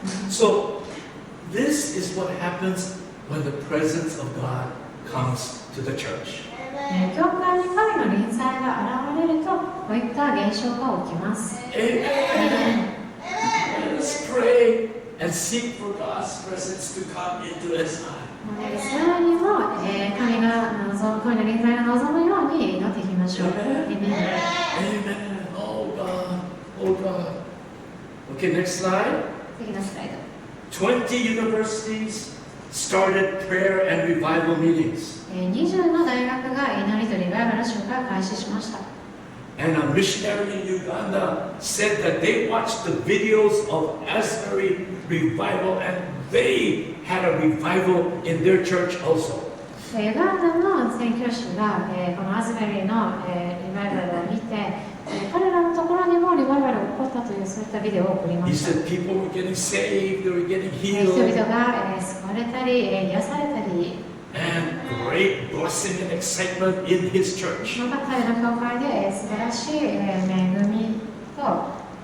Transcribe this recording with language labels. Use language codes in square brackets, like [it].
[en] So, this is what happens when the presence of God comes to the church. [ja] 教会に神の臨在が現れると、こういった現象が起きます。 [en] Amen. Let's pray and seek for God's presence to come into us. [ja] さらにも、神の臨在が望むように祈っていきましょう。 [en] Amen. Amen. Oh God. Oh God. Okay, next slide. [ja] 次のスライド。 [en] 20 universities started prayer and revival meetings. [ja] 20の大学が祈りとリバイバルの集会を開始しました。 [en] And a missionary in Uganda said that they watched the videos of Asbury Revival and they had a revival in their church also. [ja] ユガンダの宣教師が、このアズベリーの、リバイバルを見て、彼らのところにもリバイバルが起こったというそういったビデオを送りま [en] He [ja] した。 [en] said people were getting saved, they were getting [ja] 人 [en] healed, [ja] 々が、救われたり、癒されたり、 [en] and great blessing and excitement in his church. [ja] また彼の教会で、素晴らしい、恵みと、